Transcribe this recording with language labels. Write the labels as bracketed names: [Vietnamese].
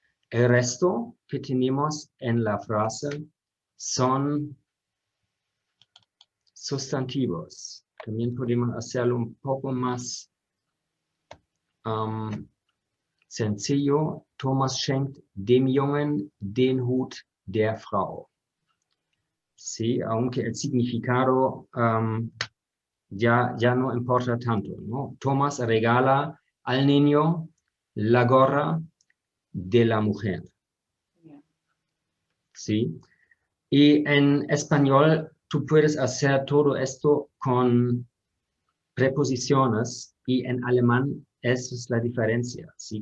[Spanish] El resto que tenemos en la frase son sustantivos. También podemos hacerlo un poco más sencillo. [German] Thomas schenkt dem Jungen den Hut der Frau. [Spanish] Sí, aunque el significado ya no importa tanto, ¿no? Thomas regala al niño la gorra de la mujer. ¿Sí? Y en español tú puedes hacer todo esto con preposiciones y en alemán esa es la diferencia, ¿sí?